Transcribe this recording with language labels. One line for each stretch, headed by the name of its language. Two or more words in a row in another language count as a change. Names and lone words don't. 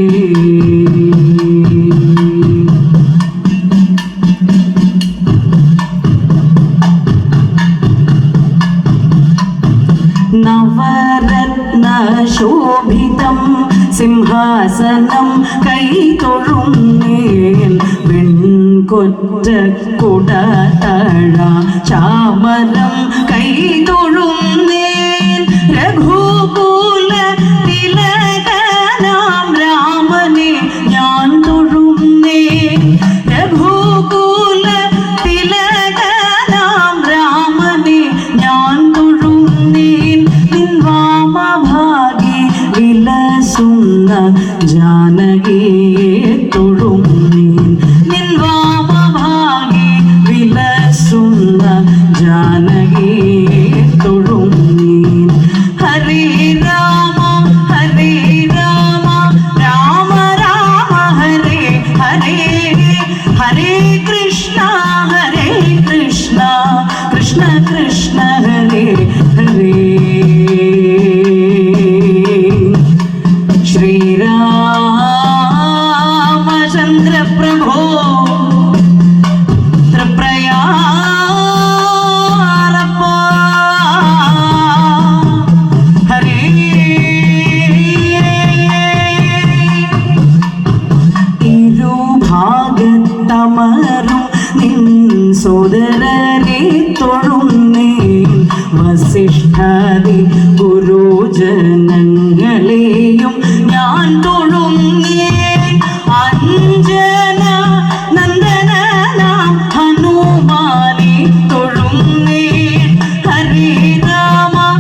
Malayalam: നവരത്ന ശോഭിതം സിംഹാസനം കൈതൊഴുന്നേൻ വെൺകൊട്ട കുടതള ചാമരം കൈതൊഴുന്നേൻ രഘുകുല തിലകനാം रामने ഞാൻ തൊഴുന്നേൻ രഘുകുല തിലകനാം രാമനെ ഞാൻ തൊഴുന്നേൻ നിൻ വാമഭാഗേ വിലസുന്ന ജാനകിയെ തൊഴുന്നേൻ നിൻ വാമഭാഗേ വിലസുന്ന ജാനകിയെ തൊഴുന്നേൻ ഹരേ രാമ
Sanskrit: രാമ രാമ ഹരേ ഹരേ ഹരേ കൃഷ്ണ കൃഷ്ണ കൃഷ്ण हरे हरे श्रीरामचन्द्र प्रभो
Malayalam: തൃപ്രയാറപ്പാ ഹരേ ഇരുഭാഗത്തമരും നിൻ സോദരരെ തൊഴുന്നേൻ വസിഷ്ഠാദി ഗുരുജനങ്ങളെയും ഞാൻ തൊഴുന്നേൻ അഞ്ജന നന്ദനാം ഹനുമാനെ തൊഴുന്നേൻ ഹരേ രാമ